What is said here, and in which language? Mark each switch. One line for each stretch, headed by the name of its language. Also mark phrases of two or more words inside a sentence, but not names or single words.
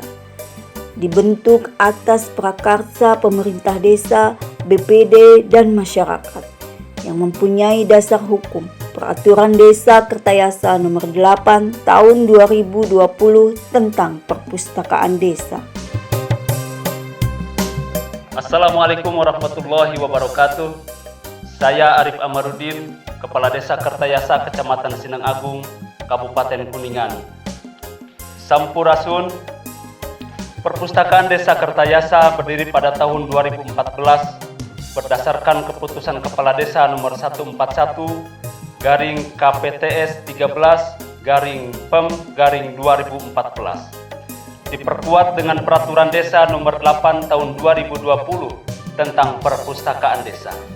Indonesian: Dibentuk atas prakarsa pemerintah desa, BPD, dan masyarakat yang mempunyai dasar hukum Peraturan Desa Kertayasa Nomor 8 Tahun 2020 tentang Perpustakaan Desa.
Arabic: السلام عليكم ورحمة الله وبركاته.
Indonesian: Saya Arif Amarudin, Kepala Desa Kertayasa, Kecamatan Sindang Agung, Kabupaten Kuningan. Sampurasun. Perpustakaan Desa Kertayasa berdiri pada tahun 2014 berdasarkan keputusan Kepala Desa nomor 141/KPTS 13/PEM/2014. Diperkuat dengan Peraturan Desa nomor 8 tahun 2020 tentang Perpustakaan Desa.